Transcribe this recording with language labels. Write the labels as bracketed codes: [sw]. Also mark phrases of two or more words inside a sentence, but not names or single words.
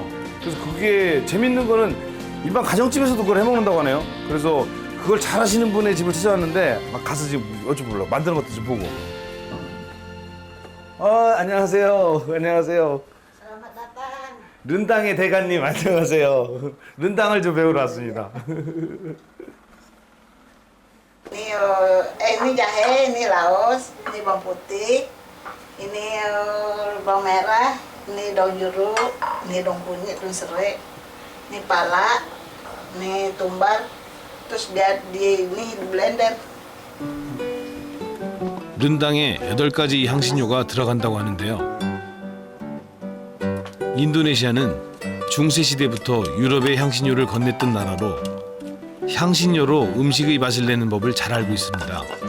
[ko] 그래서 그게 재밌는 거는 일반 가정집에서도 그걸 해먹는다고 하네요. 그래서 그걸 잘하시는 분의 집을 찾아왔는데 막 가서 지금 어찌 몰라 만드는 것도 좀 보고. 안녕하세요. 안녕하세요. 른당의 대가님 안녕하세요. 른당을 좀 배우러 왔습니다. [id] Ini jahe, ini laos, ini bawang putih, ini bawang merah, ini daun jeruk, ini daun kunyit, daun serai, ini pala, ini tumbar, terus ini di blender. [ko] 른당에 8가지 향신료가 들어간다고 하는데요. 인도네시아는 중세 시대부터 유럽의 향신료를 건넸던 나라로 향신료로 음식의 맛을 내는 법을 잘 알고 있습니다.